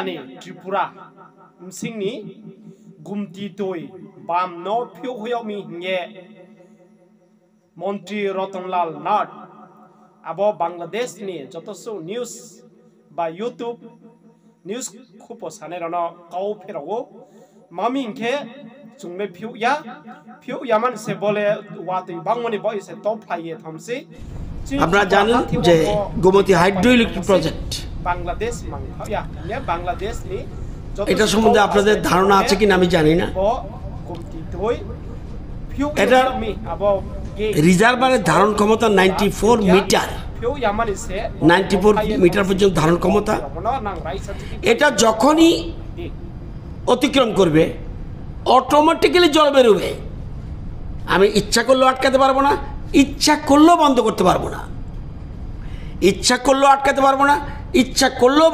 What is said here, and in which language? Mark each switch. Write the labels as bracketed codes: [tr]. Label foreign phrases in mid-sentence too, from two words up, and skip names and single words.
[trp] ni Tripura msingni gumti toi bam no phiu hoyo mi nge Montri Rotonlal Nat abo Bangladesh ni jotosu news ba YouTube news khupo sanerono kau pherawo mamingke chungme phiu ya man se bole wati bangmoni boy se top phaiye thamse [bn] আপনারা জানেন যে গোমতী হাইড্রো ইলেকট্রিক প্রজেক্ট [trp] বাংলাদেশ মাংয়া বাংলাদেশ ni [bn] এটা সম্বন্ধে আপনাদের ধারণা আছে কিনা আমি জানি না এটা রিজার্ভারের ধারণ ক্ষমতা 94 মিটার 94 মিটার পর্যন্ত ধারণ ক্ষমতা এটা যখনই অতিক্রম করবে অটোমেটিক্যালি জল বেরোবে আমি ইচ্ছা করলেও আটকাতে পারবো না ইচ্ছা করলেও বন্ধ করতে পারবো না ইচ্ছা করলেও আটকাতে পারবো না ইচ্ছা করলেও